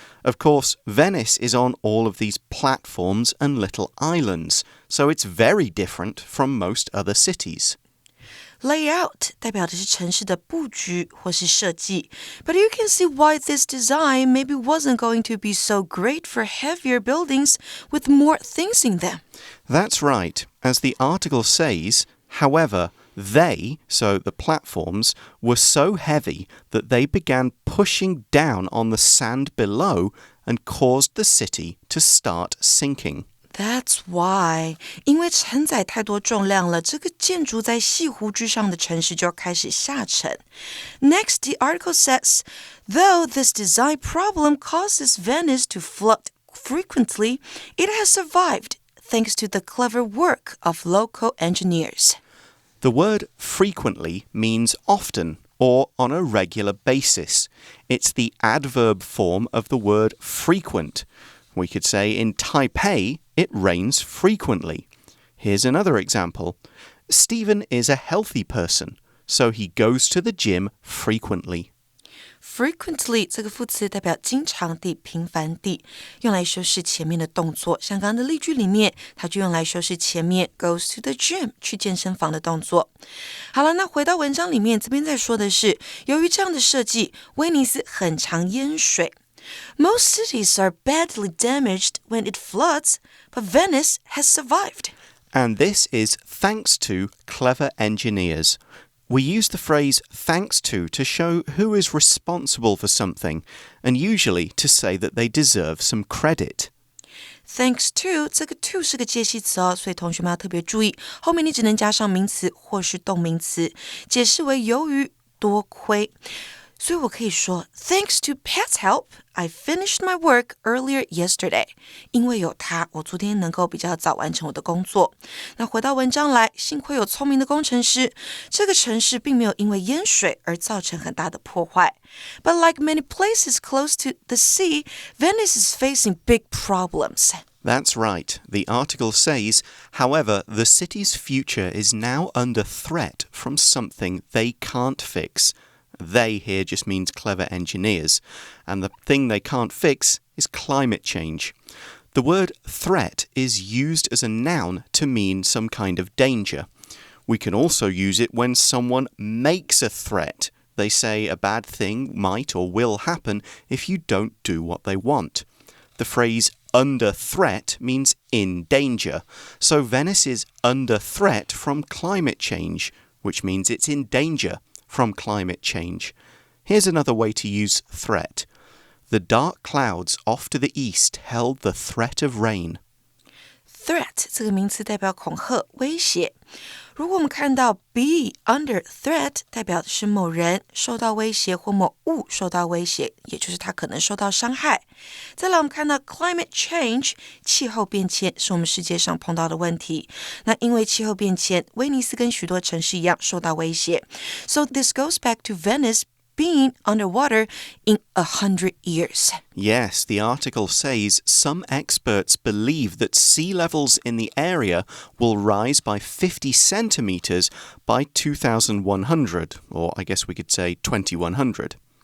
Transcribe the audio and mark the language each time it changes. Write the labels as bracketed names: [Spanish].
[English] Of course, Venice is on all of these platforms and little islands, so it's very different from most other cities.Layout [Chinese] 代表的是城市的布局或是设计 [English] But you can see why this design maybe wasn't going to be so great for heavier buildings with more things in them. That's right. As the article says, however, they, so the platforms, were so heavy that they began pushing down on the sand below and caused the city to start sinking.That's why. [Chinese] 因为承载太多重量了，这个建筑在西湖之上的城市就开始下沉。 [English] Next, the article says, though this design problem causes Venice to flood frequently, it has survived thanks to the clever work of local engineers. The word frequently means often or on a regular basis. It's the adverb form of the word frequent.We could say in Taipei, it rains frequently. Here's another example. Stephen is a healthy person, so he goes to the gym frequently. [Chinese] Frequently 这个副词代表经常地、频繁地，用来修饰前面的动作。像刚刚的例句里面，它就用来修饰前面 goes to the gym 去健身房的动作。好了，那回到文章里面，这边在说的是，由于这样的设计，威尼斯很常淹水。 [English] Most cities are badly damaged when it floods, but Venice has survived. And this is thanks to clever engineers. We use the phrase thanks to show who is responsible for something, and usually to say that they deserve some credit. [Chinese] Thanks to 这个 to 是个介系词哦，所以同学们要特别注意，后面你只能加上名词或是动名词，解释为由于多亏。所以我可以说 [English] Thanks to Pat's help, I finished my work earlier yesterday. [Chinese] 因为有他，我昨天能够比较早完成我的工作。那回到文章来，幸亏有聪明的工程师，这个城市并没有因为淹水而造成很大的破坏。 [English] But like many places close to the sea, Venice is facing big problems. That's right. The article says, however, the city's future is now under threat from something they can't fix.They here just means clever engineers, and the thing they can't fix is climate change. The word threat is used as a noun to mean some kind of danger. We can also use it when someone makes a threat. They say a bad thing might or will happen if you don't do what they want. The phrase under threat means in danger. So Venice is under threat from climate change, which means it's in danger.From climate change. Here's another way to use threat. The dark clouds off to the east held the threat of rain. [Chinese] Threat 这个名词代表恐吓、威胁。如果我们看到 be under threat 代表的是某人受到威胁或某物受到威胁，也就是他可能受到伤害。再来我们看到 climate change 气候变迁是我们世界上碰到的问题。那因为气候变迁，威尼斯跟许多城市一样受到威胁。 [English] So this goes back to Venice being underwater in 100 years. Yes, the article says some experts believe that sea levels in the area will rise by 50 centimeters by 2100, or I guess we could say 2100.